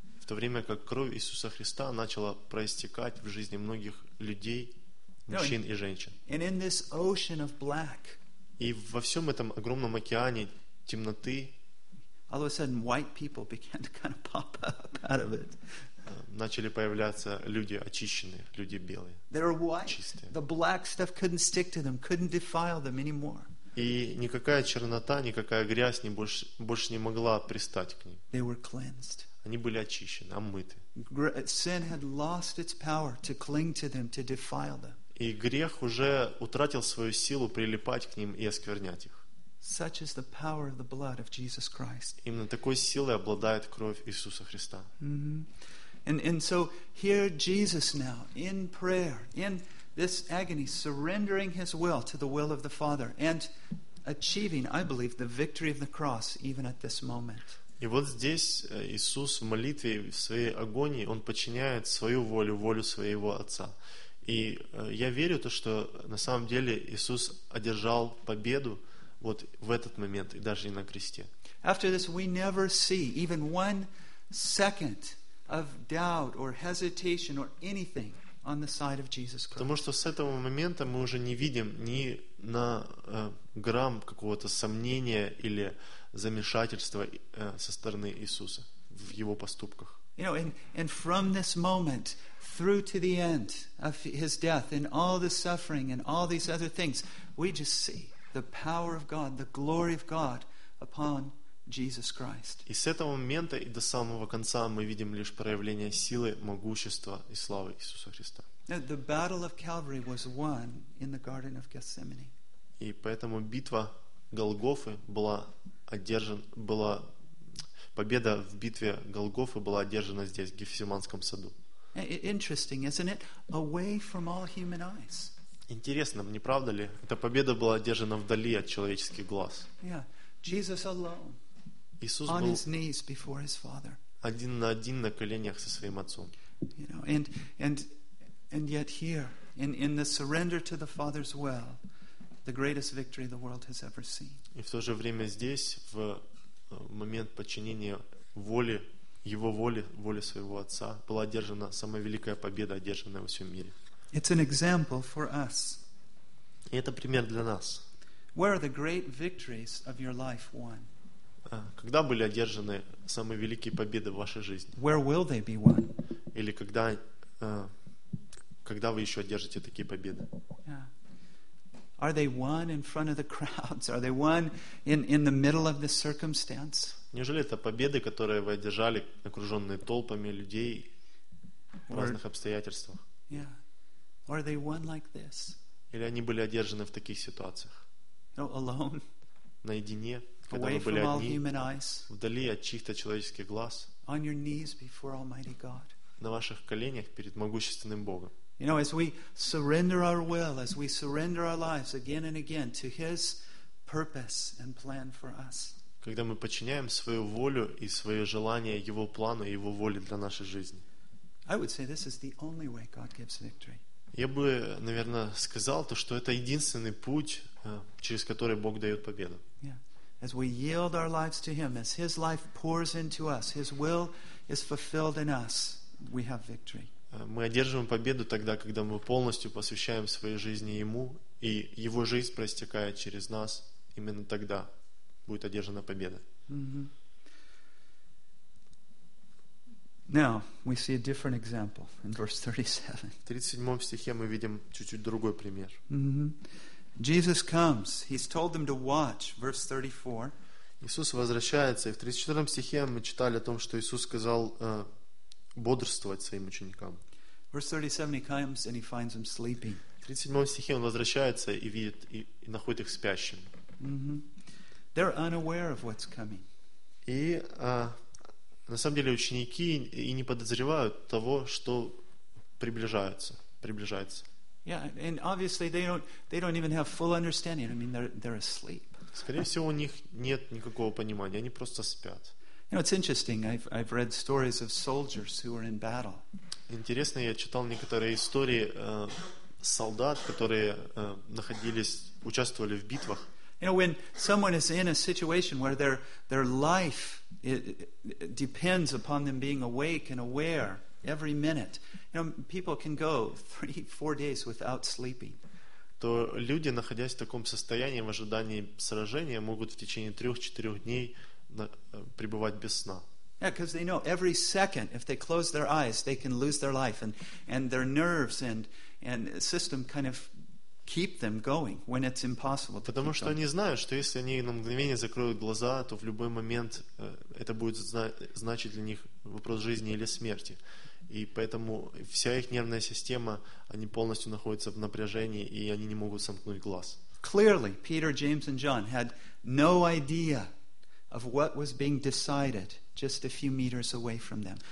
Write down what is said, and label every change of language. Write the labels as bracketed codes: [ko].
[ru] В то время как кровь Иисуса Христа начала проистекать в жизни многих людей, мужчин и женщин. [en] And in this ocean of black. [ru] И во всем этом огромном океане темноты. [en] All of a sudden, white people began to kind of pop up out of it. [ru] Начали появляться люди очищенные, люди белые. [en] They were white. [ru] Чистые. [en] The black stuff couldn't stick to them, couldn't defile them anymore. [ru] И никакая чернота, никакая грязь больше не могла пристать к ним. [en] They were cleansed. [ru] Они были очищены, омыты. [en] Sin had lost its power to cling to them, to defile them. [ru] И грех уже утратил свою силу прилипать к ним и осквернять их. [en] Such is the power of the blood of Jesus Christ. [ru] Именно такой силой обладает кровь Иисуса Христа. [en] And so here Jesus now in prayer, in this agony, surrendering his will to the will of the Father and achieving, I believe, the victory of the cross even at this moment. [ru] И вот здесь Иисус в молитве, в своей агонии, он подчиняет свою волю, волю своего Отца. И я верю то, что на самом деле Иисус одержал победу вот в этот момент и даже и на кресте. [en] After this we never see even one second of doubt or hesitation or anything on the side of Jesus Christ. [ru] Потому что с этого момента мы уже не видим ни на грамм какого-то сомнения или замешательства со стороны Иисуса в его поступках. [en] You know, and from this moment through to the end of his death and all the suffering and all these other things, we just see the power of God, the glory of God upon Jesus Christ. [ru] И с этого момента и до самого конца мы видим лишь проявление силы, могущества и славы Иисуса Христа. [en] Now, the battle of Calvary was won in the Garden of Gethsemane. [ru] И поэтому битва Голгофы была одержана, была победа в битве Голгофы была одержана здесь, в Гефсиманском саду. [en] Interesting, isn't it? Away from all human eyes. [ru] Интересно, не правда ли? Эта победа была одержана вдали от человеческих глаз. [en] Yeah. Jesus alone, [ru] Иисус [en] on [ru] был [en] his knees before his father. [ru] Один на один на коленях со своим Отцом. [en] You know, and yet here, in the surrender to the Father's will, the greatest victory the world has ever seen. [ru] И в то же время здесь, в момент подчинения воле, его воле, воле своего Отца, была одержана самая великая победа, одержанная во всем мире. [en] It's an example for us. [ru] И это пример для нас. [en] Where are the great victories of your life won? [ru] Когда были одержаны самые великие победы в вашей жизни? [en] Where will they be won? [ru] Или когда вы еще одержите такие победы? [en] Yeah. Are they won in front of the crowds? Are they won in the middle of the circumstance? [ru] Неужели это победы, которые вы одержали, окруженные толпами людей в разных обстоятельствах? [en] Yeah. Or are they won like this? [ru] Или они были одержаны в таких ситуациях? [en] No, alone. [ru] Наедине, когда [en] away [ru] вы были [en] from [ru] одни, [en] all human eyes. [ru] Вдали от чьих-то человеческих глаз. [en] On your knees before Almighty God. [ru] на ваших коленях перед могущественным Богом. [en] You know, as we surrender our will, as we surrender our lives again and again to His purpose and plan for us. [ru] Когда мы подчиняем свою волю и свое желание Его плану и Его воле для нашей жизни. [en] I would say this is the only way God gives victory. [ru] Я бы, наверное, сказал то, что это единственный путь, через который Бог дает победу. [en] Yeah. As we yield our lives to Him, as His life pours into us, His will is fulfilled in us, we have victory. [ru] Мы одерживаем победу тогда, когда мы полностью посвящаем своей жизни Ему, и Его жизнь проистекает через нас, именно тогда будет одержана победа. [en] Mm-hmm. Now, we see a different example in verse 37. [ru] В 37 стихе мы видим чуть-чуть другой пример. [en] Mm-hmm. Jesus comes. He's told them to watch. Verse 34. [ru] Иисус возвращается, и в 34 стихе мы читали о том, что Иисус сказал бодрствовать своим ученикам. [en] Verse 37, he comes and he finds them sleeping. [ru] В 37 стихе он возвращается и видит и находит их спящими. [en] Mm-hmm. They're unaware of what's coming. [ru] И на самом деле ученики и не подозревают того, что приближается. [en] Yeah, and obviously they don't even have full understanding. I mean, they're asleep. [ru] Скорее всего, у них нет никакого понимания. Они просто спят. [en] You know, it's interesting. I've read stories of soldiers who were in battle. [ru] Интересно, я читал некоторые истории солдат, которые находились, участвовали в битвах. [en] You know, when someone is in a situation where their life depends upon them being awake and aware every minute, you know, people can go 3-4 days without sleeping. [ru] То люди, находясь в таком состоянии, в ожидании сражения, могут в течение 3-4 дней пребывать без сна. [en] Yeah, because they know every second, if they close their eyes, they can lose their life, and their nerves and system kind of keep them going when it's impossible. [ru] Потому что они знают, что если они на мгновение закроют глаза, то в любой момент это будет значить для них вопрос жизни или смерти. И поэтому вся их нервная система, они полностью находятся в напряжении, и они не могут сомкнуть глаз. [en] Clearly, Peter, James, and John had no idea of what was being decided just a few meters away from them.